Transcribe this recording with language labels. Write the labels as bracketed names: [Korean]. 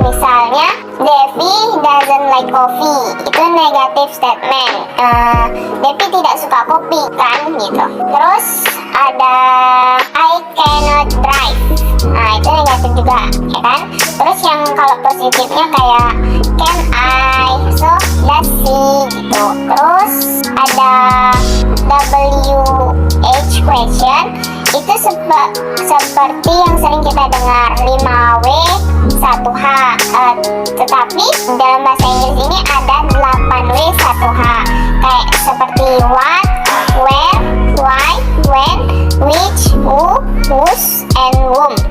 [Indonesian] Misalnya, [English] Devi doesn't like coffee. [Indonesian] Itu negative statement. Devi tidak suka kopi kan gitu. Terus ada [English] I cannot drive. [Indonesian] Nah, itu negatif juga, ya kan? Terus yang kalau positifnya kayak can I, [English] so let's see [Indonesian] gitu. Terus ada WH question. Itu seperti yang sering kita dengar 5W 1H, tetapi dalam bahasa Inggris ini ada 8W 1H kayak seperti [English] what, where, why, when, which, who, whose, and whom.